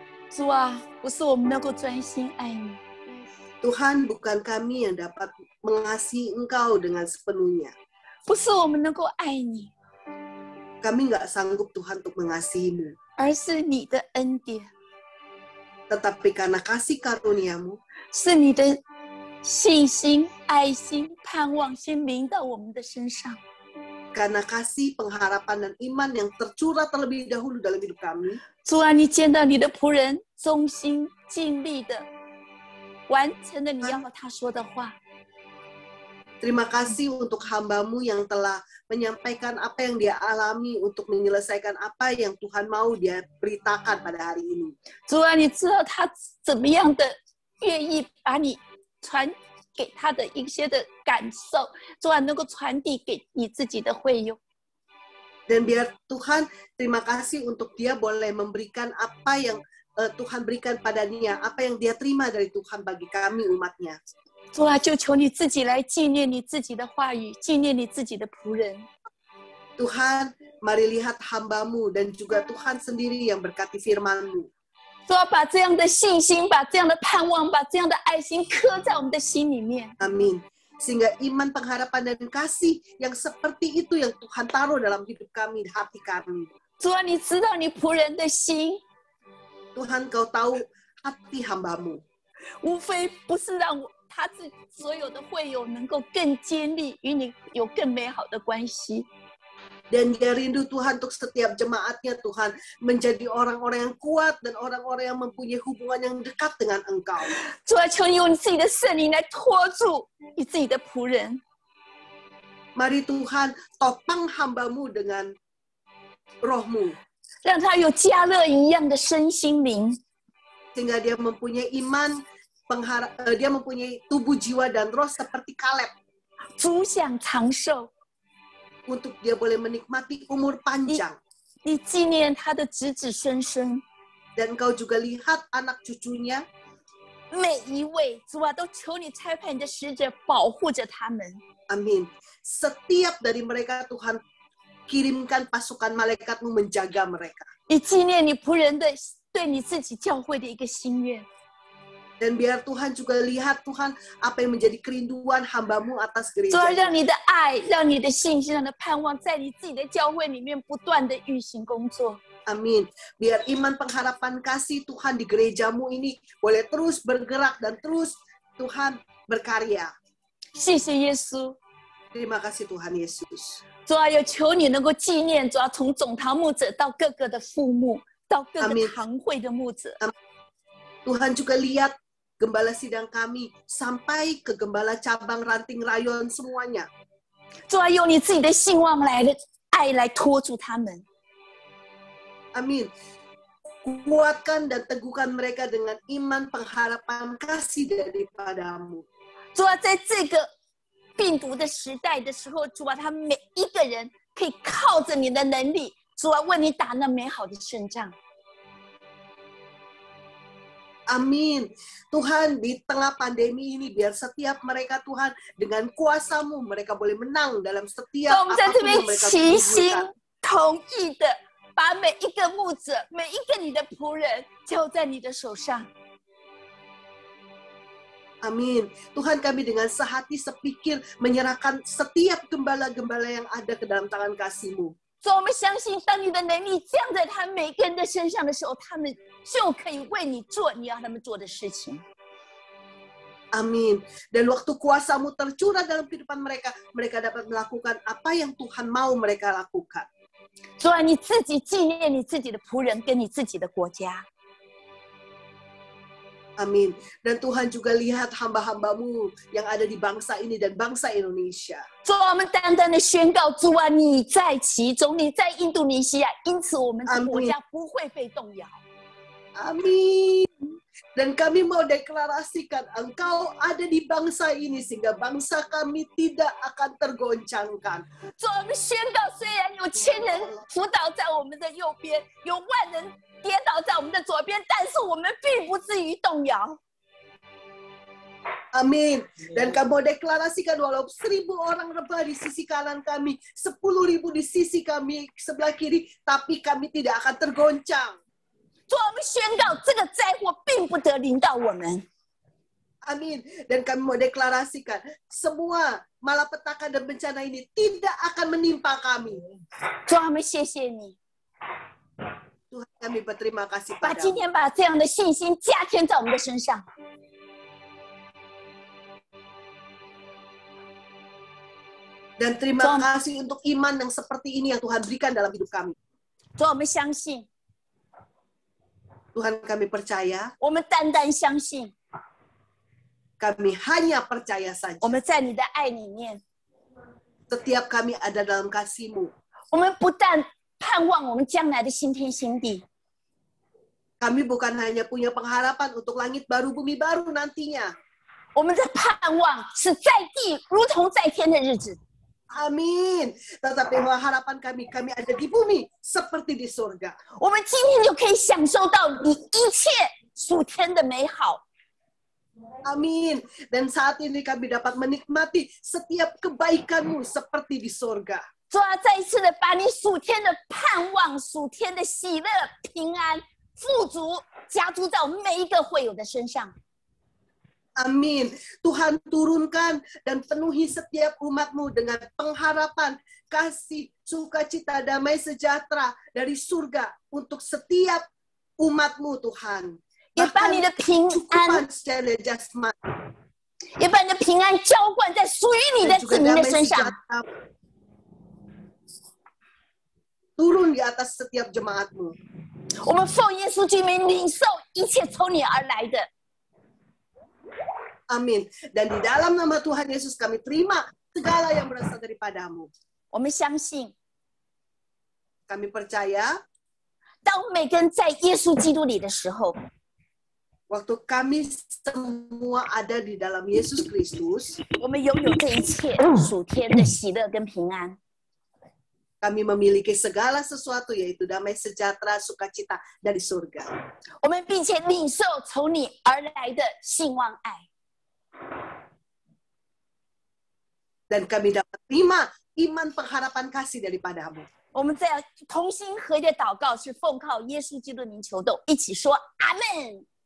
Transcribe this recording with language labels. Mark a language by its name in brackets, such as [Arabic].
[Chinese] 主啊，不是我们能够专心爱你， [Indonesian] Tuhan, bukan kami yang dapat mengasihi Engkau dengan sepenuhnya. [Chinese] 不是我们能够爱你， [Indonesian] Kami nggak sanggup Tuhan untuk mengasihimu. [Chinese] 而是你的恩典， [Indonesian] Tetapi karena kasih karunia-Mu, [Chinese] 是你的信心、爱心、盼望先临到我们的身上。 [Indonesian] karena kasih, pengharapan, dan iman yang tercurah terlebih dahulu dalam hidup kami, [Chinese] 主啊，你见到你的仆人忠心尽力的完成了你要他说的话。 [Indonesian] terima kasih untuk hamba-Mu yang telah menyampaikan apa yang dia alami untuk menyelesaikan apa yang Tuhan mau dia beritakan pada hari ini. [Chinese] 主啊，你知道他怎么样的愿意把你传给他的一些的感受，主啊，能够传递给你自己的会友。 [Indonesian] Dan biar Tuhan, terima kasih untuk dia boleh memberikan apa yang Tuhan berikan padanya, apa yang dia terima dari Tuhan bagi kami umatnya. [Chinese] 主啊，就求你自己来纪念你自己的话语，纪念你自己的仆人。 [Indonesian] Tuhan, mari lihat hamba-Mu dan juga Tuhan sendiri yang berkati firman-Mu. [Chinese] 主啊，把这样的信心，把这样的盼望，把这样的爱心刻在我们的心里面。 [Indonesian] Amin. Sehingga iman, pengharapan, dan kasih yang seperti itu yang Tuhan taruh dalam hidup kami, hati kami. [Chinese] 主啊，你知道你仆人的心， [Indonesian] Tuhan, Kau tahu hati hamba-Mu. [Chinese] 无非不是让他所有的会友能够更坚立，与你有更美好的关系。 [Indonesian] Dan dia rindu Tuhan untuk setiap jemaatnya, Tuhan, menjadi orang-orang yang kuat dan orang-orang yang mempunyai hubungan yang dekat dengan Engkau. [Chinese] 主啊，求你用你自己的圣灵来托住你自己的仆人。 [Indonesian] Mari Tuhan, topang hamba-Mu dengan roh-Mu, [Chinese] 让他有加勒一样的身心灵， [Indonesian] sehingga dia mempunyai iman, dia mempunyai tubuh, jiwa, dan roh seperti Kaleb, [Chinese] 主享长寿。 [Indonesian] untuk dia boleh menikmati umur panjang. [Chinese] 你纪念他的子子孙孙， [Indonesian] Dan Engkau juga lihat anak cucunya, [Chinese] 每一位，主啊，都求你差派你的使者保护着他们。 [Indonesian] Amin. Setiap dari mereka Tuhan kirimkan pasukan malaikatmu menjaga mereka. [Chinese] 以纪念你仆人的对你自己教会的一个心愿。 [Indonesian] Dan biar Tuhan juga lihat Tuhan apa yang menjadi kerinduan hamba-Mu atas [Chinese] 主啊， [Indonesian] gereja. [Chinese] 让你的爱，让你的信心，让你的盼望，在你自己的教会里面不断的运行工作。 [Indonesian] Amin. Biar iman pengharapan kasih Tuhan di gerejamu ini boleh terus bergerak dan terus Tuhan berkarya. [Chinese] 谢谢耶稣。 [Indonesian] Terima kasih Tuhan Yesus. [Chinese] 主啊，有求你能够纪念，主啊，从总堂牧者到各个的副牧，到各个 [Indonesian] Amin. [Chinese] 堂会的牧者。 [Indonesian] Tuhan juga lihat gembala sidang kami sampai ke gembala cabang ranting rayon semuanya. [Chinese] 主啊，用你自己的兴旺来的爱来托住他们。 [Indonesian] Amin. Kuatkan dan teguhkan mereka dengan iman pengharapan kasih daripada-Mu. [Chinese] 主啊，在这个病毒的时代的时候，主啊，他们每一个人可以靠着你的能力，主啊，为你打那美好的胜仗。 [Indonesian] Amin. Tuhan, di tengah pandemi ini biar setiap mereka Tuhan dengan kuasa-Mu mereka boleh menang dalam [Chinese] 所以 [Indonesian] setiap [Chinese] 我们在这 [Indonesian] apapun [Chinese] 边 [Indonesian] yang mereka [Chinese] 齐心 [Indonesian] butuhkan. [Chinese] 同意的，把每一个牧者、每一个你的仆人交在你的手上。 [Indonesian] Amin. Tuhan, kami dengan sehati sepikir menyerahkan setiap gembala-gembala yang ada ke dalam tangan kasih-Mu. [Chinese] 所以我们相信，当你的能力降在他每个人的身上的时候，他们就可以为你做你要他们做的事情。 [Indonesian] Amin. Dan waktu kuasa-Mu tercurah dalam kehidupan mereka, mereka dapat melakukan apa yang Tuhan mau mereka lakukan. [Chinese] 主啊，你自己纪念你自己的仆人跟你自己的国家。 [Indonesian] Amin. Dan Tuhan juga lihat hamba-hamba-Mu yang ada di bangsa ini dan bangsa Indonesia. [Chinese] 主啊，我们单单的宣告，主啊，你在其中，你在印度尼西亚，因此我们的国家不会被动摇。 [Indonesian] Amin. Dan kami mau deklarasikan Engkau ada di bangsa ini sehingga bangsa kami tidak akan tergoncangkan. [Chinese] 主啊，我们宣告，虽然有千人辅导在我们的右边，有万人跌倒在我们的左边，但是我们并不至于动摇。 [Indonesian] Amin. Dan kamu deklarasikan walau 1.000 orang rebah di sisi kanan kami, 10.000 di sisi kami sebelah kiri, tapi kami tidak akan tergoncang. [Chinese] 主啊，我们宣告，这个灾祸并不得临到我们。 [Indonesian] Amin. Dan kami mau deklarasikan semua malapetaka dan bencana ini tidak akan menimpa kami. [Chinese] 主啊，我们谢谢你， [Indonesian] Tuhan, kami berterima kasih [Chinese] 把今 [Indonesian] padamu. [Chinese] 天把这样的信心加添在我们的身上。 [Indonesian] Dan terima kasih untuk iman yang seperti ini yang Tuhan berikan dalam hidup kami. [Chinese] 主啊，我们相信， [Indonesian] Tuhan, kami percaya, [Chinese] 我们单单相信， [Indonesian] kami hanya percaya saja. [Chinese] 我们在你的爱里面， [Indonesian] Setiap kami ada dalam kasih-Mu. [Chinese] 我们不但盼望我们将来的新天新地， [Indonesian] Kami bukan hanya punya pengharapan untuk langit baru, bumi baru nantinya. [Chinese] 我们的盼望是在地如同在天的日子。 [Indonesian] Amin. Tetapi harapan kami, kami ada di bumi seperti di surga. [Chinese] 我们今天就可以享受到你一切属天的美好。 [Indonesian] Amin. Dan saat ini kami dapat menikmati setiap kebaikan-Mu seperti di surga. [Chinese] 主啊，再一次的把你属天的盼望、属天的喜乐、平安、富足加诸在我们每一个会友的身上。 [Indonesian] Amin. Tuhan turunkan dan penuhi setiap umat-Mu dengan pengharapan, kasih, sukacita, damai sejahtera dari surga untuk setiap umat-Mu, Tuhan. [Chinese] 也把你的平安， [Indonesian] secara jasmani [Chinese] 也把你的平安浇灌在属于你的 [Indonesian] dan [Chinese] 子 [Indonesian] juga [Chinese] 民的 [Indonesian] damai [Chinese] 身上。 [Indonesian] sejahtera turun di atas setiap jemaat-Mu. [Chinese] 我们奉耶稣基督名领受一切从你而来的。 [Indonesian] Amin. Dan di dalam nama Tuhan Yesus kami terima segala yang berasal daripada-Mu. [Chinese] 我们相信， [Indonesian] Kami percaya [Chinese] 当每个人在耶稣基督里的时候， [Indonesian] waktu kami semua ada di dalam Yesus Kristus, [Chinese] 我们拥有这一切属天的喜乐跟平安。 [Indonesian] kami memiliki segala sesuatu, yaitu damai sejahtera, sukacita dari surga. [Chinese] 我们并且领受从你而来的兴旺爱。 [Indonesian] Dan kami dapat terima iman pengharapan kasih daripadamu. [Chinese] 我们在同心合一的祷告，是奉靠耶稣基督的名求动，一起说阿门。